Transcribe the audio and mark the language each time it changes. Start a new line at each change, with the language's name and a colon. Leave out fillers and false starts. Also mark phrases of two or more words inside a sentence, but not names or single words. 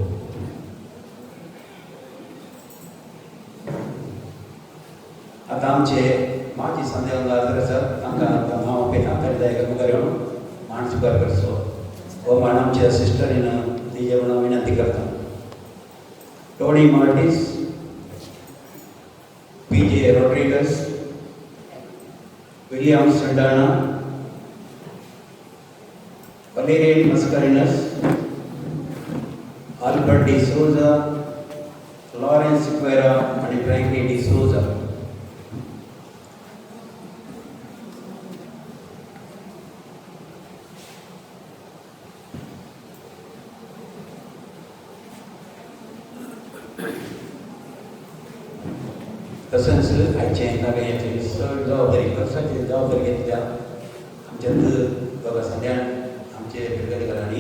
Konkani: आता आमचे माजी संध्या आसात तांकां नांव आपयता तरी दया मुखार येवन मांड स्वीकार करचो. हो मांड आमच्या सिस्टरीन दिजे म्हणून विनंती करता. टोनी मार्टिस, P.J. Rodriguez, William Saldana, Valerian Mascarenas, Albert D'Souza, Lawrence Sequeira आणि Franklin D'Souza. तसंच आयचे नागयाची चड जबाबदारी खर्चाची जबाबदारी घेतल्या आमच्यात दोगा सद्यान आमचे पिळगेकारांनी.